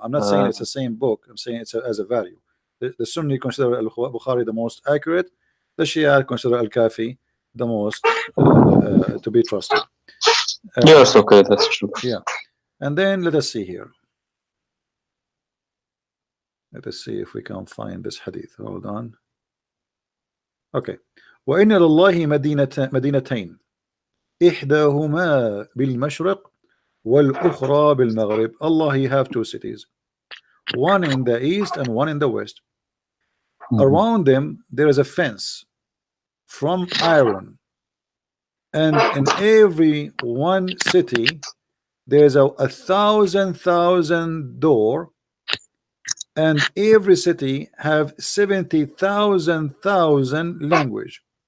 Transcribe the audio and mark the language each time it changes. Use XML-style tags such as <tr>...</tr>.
<en>I'm not saying it's the same book. I'm saying it's as a value. The Sunni consider Al-Bukhari the most accurate. The Shia consider Al-Kafi the most to be trusted. yes, okay, that's true. Yeah, and then let us see here. Let us see if we can find this hadith. Hold on. Okay.</en> <ar>وإن لله مدينتين إحداهما بالمشرق والأخرى بالمغرب.</ar> <en>Allah he have 2 cities, one in the east and one in the west. Around them there is a fence from iron, and in every one city there's a 1,000 door, and every city have 70,000 language,</en>